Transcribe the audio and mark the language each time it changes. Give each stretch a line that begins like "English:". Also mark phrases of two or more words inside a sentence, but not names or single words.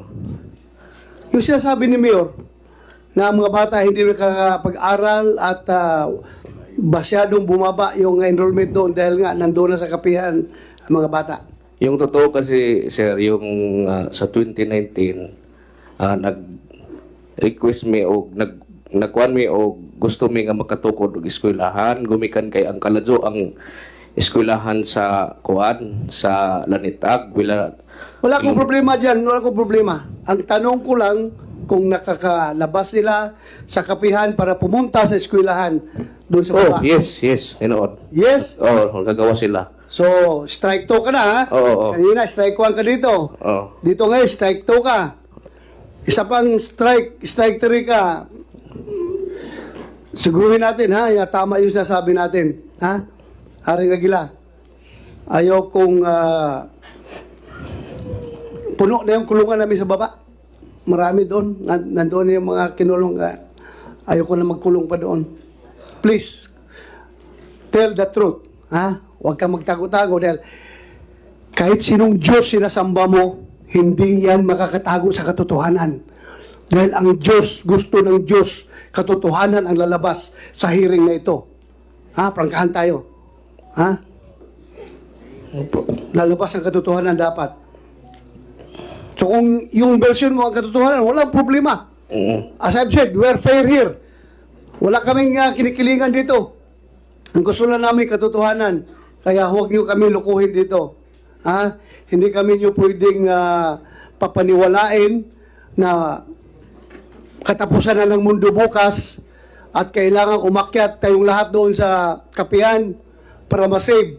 Filipino: Yung sinasabi ni Mayor na ang mga bata hindi nakakapag-aral at masyadong bumaba yung enrollment doon dahil nga nandoon na sa kapihan ang mga bata. Yung totoo kasi, sir, yung sa 2019,
Cebuano: nag-request me o nagkuhan me o gusto mi nga makatukod og eskwelahan, gumikan kay ang kaladyo ang eskwelahan sa kuan sa Lanitag.
Filipino: Wala akong problema dyan, wala akong problema. Ang tanong ko lang kung nakakalabas nila sa kapihan para pumunta sa eskwelahan doon sa baba. Oh, yes, inood. Yes? Oh, gagawa sila. So, strike 2 ka na ha? Oo. Kanina, strike 1 ka dito. Oh. Dito ngayon, strike 2 ka. Isa pang strike 3 ka. Siguruhin natin ha, tama yung sinasabi natin. Ha? Haring Aguila, ayaw kong puno na yung kulungan namin sa baba. Marami doon. Nandoon yung mga kinulong. Ayaw ko na magkulong pa doon.
English: Please, tell the truth.
Filipino: Ha? Huwag kang magtago-tago dahil kahit sinong Diyos sinasamba mo, hindi yan makakatago sa katotohanan. Dahil ang Diyos, gusto ng Diyos, katotohanan ang lalabas sa hearing na ito. Ha? Prangkahan tayo. Ha? Lalabas ang katotohanan dapat. So kung yung version mo ang katotohanan, walang problema.
English: As I've said, we're fair here.
Filipino: Wala kaming kinikilingan dito. Ang gusto lang namin katotohanan. Kaya huwag niyo kami lukuhin dito. Ha? Hindi kami niyo pwedeng papaniwalain na katapusan na ng mundo bukas at kailangan umakyat tayong lahat doon sa kapihan para masave.